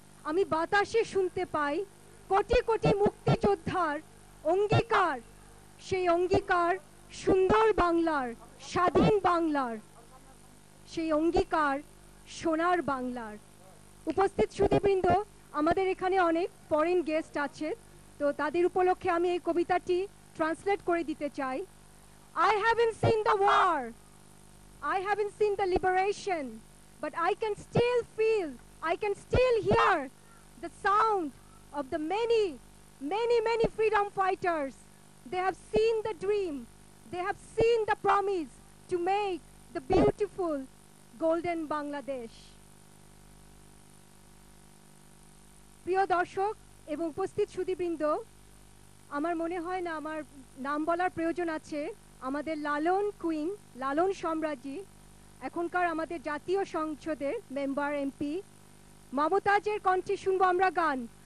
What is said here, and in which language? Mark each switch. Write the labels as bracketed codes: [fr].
[bn] আমি বাতাসে শুনতে পাই কোটি কোটি মুক্তিযোদ্ধার অঙ্গীকার, সেই অঙ্গীকার সুন্দর বাংলার, স্বাধীন বাংলার, সেই অঙ্গীকার সোনার বাংলার। উপস্থিত সুধীবৃন্দ, আমাদের এখানে অনেক ফরেন গেস্ট আছে, তো তাদের উপলক্ষে আমি এই কবিতাটি ট্রান্সলেট করে দিতে চাই। [en] I haven't seen the war, I haven't seen the liberation, but I can still feel, I can still hear the sound of the many freedom fighters. They have seen the dream, they have seen the promise to make the beautiful golden Bangladesh. [bn] প্রিয় দর্শক এবং উপস্থিত সুধীবৃন্দ, আমার মনে হয় না আমার নাম বলার প্রয়োজন আছে। আমাদের লালন কুইন, লালন সম্রাজ্ঞী, এখনকার আমাদের জাতীয় সংসদের মেম্বার এমপি মমতাজের কণ্ঠে শুনবো আমরা গান।